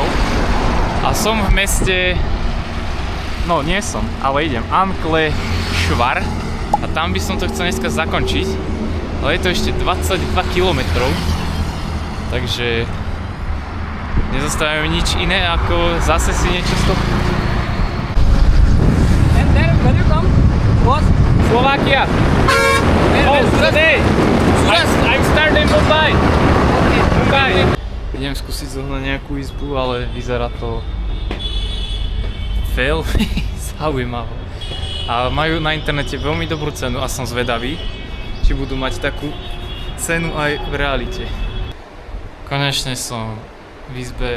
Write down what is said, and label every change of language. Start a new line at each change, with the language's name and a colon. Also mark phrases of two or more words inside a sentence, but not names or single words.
Slovak: A som v meste, no nie som, ale idem, Ankleshwar. A tam by som to chcel dneska zakončiť. Ale je to ešte 22 km. Takže nezostáva mi nič iné, ako zase si niečo stopnúť.
English: And then where you come? What? Slovakia. Oh, today. I'm starting Mumbai. Mumbai.
Slovak: Idem skúsiť zohnať nejakú izbu, ale vyzerá to veľmi zaujímavé. A majú na internete veľmi dobrú cenu a som zvedavý, či budú mať takú cenu aj v realite. Konečne som v izbe.